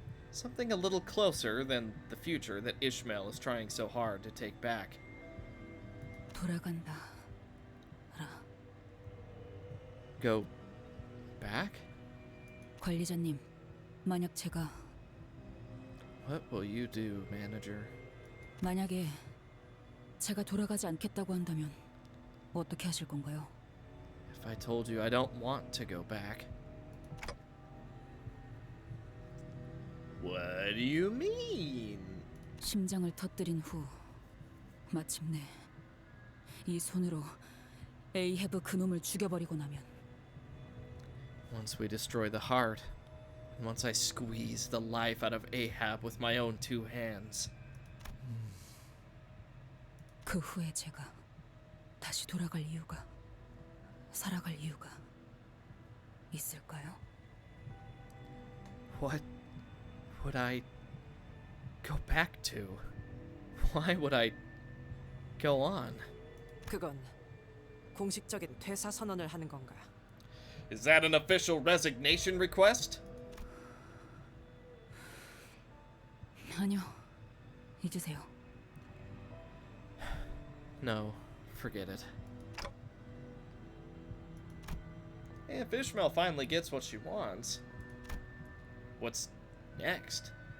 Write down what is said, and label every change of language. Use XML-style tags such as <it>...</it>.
<en>Something a little closer than the future that Ishmael is trying so hard to take back.</en> <ko>돌아간다.</ko> <en>Go back?</en> <ko>관리자님, 만약 제가</ko> <en>What will you do, manager?</en> <ko>만약에 제가 돌아가지 않겠다고 한다면 어떻게 하실 건가요?</ko> <en>If I told you I don't want to go back. What do you mean?</en> <ko>심장을 터뜨린 후 마침내 이 손으로 에이헤브 그놈을 죽여버리고 나면</ko> <en>Once we destroy the heart, and once I squeeze the life out of Ahab with my own two hands.</en> <ko>그 후에 제가 다시 돌아갈 이유가, 살아갈 이유가 있을까요?</ko> <en>What would I go back to? Why would I go on?</en> <ko>그건 공식적인 퇴사 선언을 하는 건가?</ko> <en>Is that an official resignation request?</en> <ko>아니요, 잊으세요.</ko> <en>No, forget it. If Ishmael finally gets what she wants, what's next?</en>